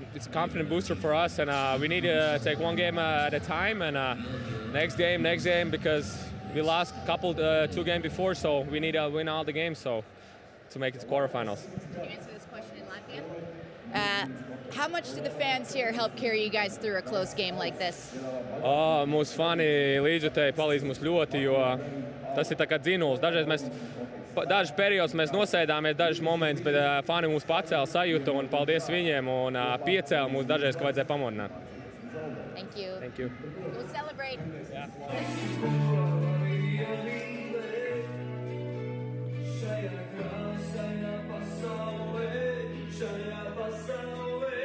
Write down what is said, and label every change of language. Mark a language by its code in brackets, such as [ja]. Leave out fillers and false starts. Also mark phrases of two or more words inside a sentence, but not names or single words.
[en] It's a confident booster for us, and we need to take 1 game at a time, and next game, because we lost a couple 2 games before, so we need to win all the games to make it to quarterfinals. Can you answer this question in Latvian? How much do the fans here help carry you guys through a close game like this? [lv] Mūsu fani līdzjutēji palīdz mums ļoti, jo tas ir tā kā dzinuls. Dažus periodus mēs nosēdāmies, dažus momentus, bet fani mūs pacēla sajūta, un paldies viņiem, un piecēla mūs dažreiz, ka vajadzēja pamodināt. [en] Thank you. Thank you. We'll celebrate. [lv] Šajā krāsainā pasaulē, šajā pasaulē.